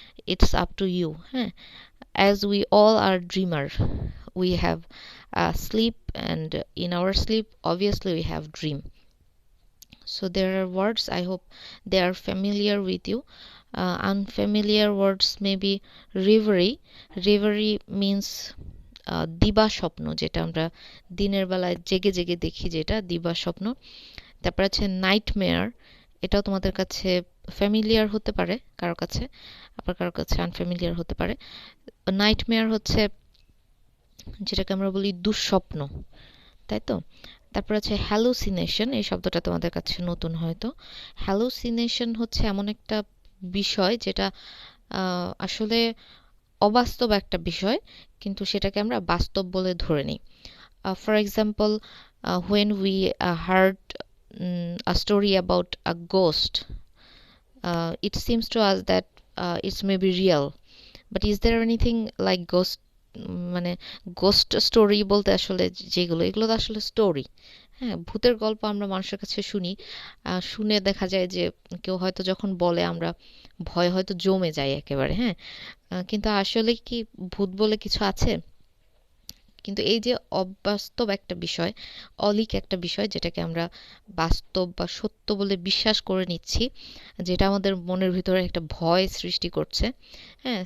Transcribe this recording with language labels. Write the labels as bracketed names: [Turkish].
[English] It's up to you, huh? As we all are dreamer, we have sleep, and in our sleep obviously we have dream. So there are words, I hope they are familiar with you. Unfamiliar words maybe reverie. Reverie means [Bangla] দিবা স্বপ্ন, যেটা আমরা দিনের বেলায় জেগে জেগে দেখি, যেটা দিবা স্বপ্ন। তারপর আছে নাইটমেয়ার, এটাও তোমাদের কাছে ফ্যামিলিয়ার হতে পারে কারো কাছে, আবার কারো কাছে আনফ্যামিলিয়ার হতে পারে। নাইটমেয়ার হচ্ছে যেটাকে আমরা বলি দুঃস্বপ্ন, তাই তো? তারপর আছে হ্যালুসিনেশন, এই শব্দটা তোমাদের কাছে নতুন হয়তো। হ্যালুসিনেশন হচ্ছে এমন একটা বিষয় যেটা আসলে অবাস্তব একটা বিষয়, কিন্তু সেটাকে আমরা বাস্তব বলে ধরে নিই। [English] For example, when we heard a story about a ghost, it seems to us that it's maybe real, but is there anything like ghost? [Bangla] মানে গোস্ট স্টোরি বলতে আসলে যেগুলো, এগুলো তো আসলে স্টোরি। হ্যাঁ, ভূতের গল্প আমরা মানুষের কাছে শুনি, শুনে দেখা যায় যে কেউ হয়তো যখন বলে আমরা ভয় হয়তো জমে যায় একেবারে, হ্যাঁ। কিন্তু আসলে কি ভূত বলে কিছু আছে? কিন্তু এই যে অবাস্তব একটা বিষয়, অলিক একটা বিষয়, যেটাকে আমরা বাস্তব বা সত্য বলে বিশ্বাস করে নিচ্ছি, যেটা আমাদের মনের ভিতরে একটা ভয় সৃষ্টি করছে, হ্যাঁ।